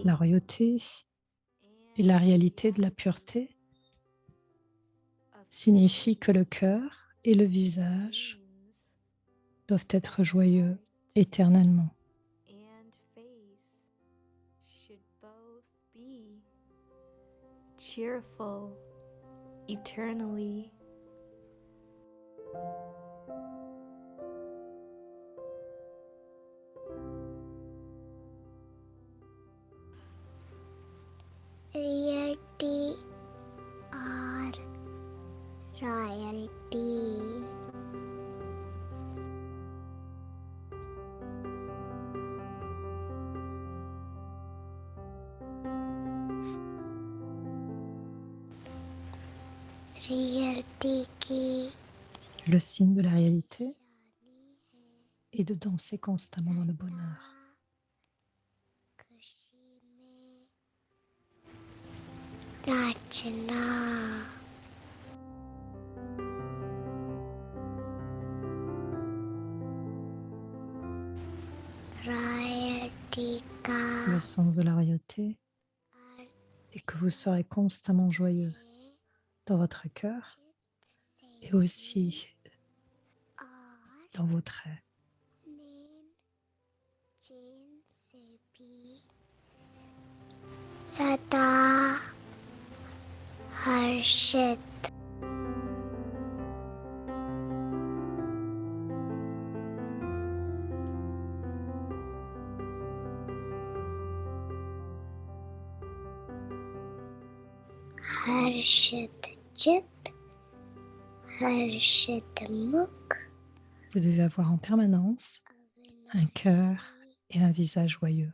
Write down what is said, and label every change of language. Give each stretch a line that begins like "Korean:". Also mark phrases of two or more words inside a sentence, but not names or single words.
French: La royauté et la réalité de la pureté
English: of
French: signifie que le cœur et le visage
English: beings
French: doivent être joyeux éternellement.
English: and face should both be cheerful eternally. Reality or royalty.
Hindi: Reality की
French: Le signe de la réalité
Hindi: निशानी है
French: est de danser constamment dans le bonheur.
Hindi: खुशी में नाचना रॉयल्टी का
French: Le sens de la royauté
Hindi: अर्थ
French: est que vous serez constamment joyeux
Hindi: है
French: dans votre cœur
Hindi: चित
French: et
Hindi: से
French: aussi
Hindi: और
French: dans vos traits.
Hindi: नैन चैन से भी सदा हर्षित हर्षित चित हर्षित मुख
French: Vous devez avoir en permanence un cœur et un visage joyeux.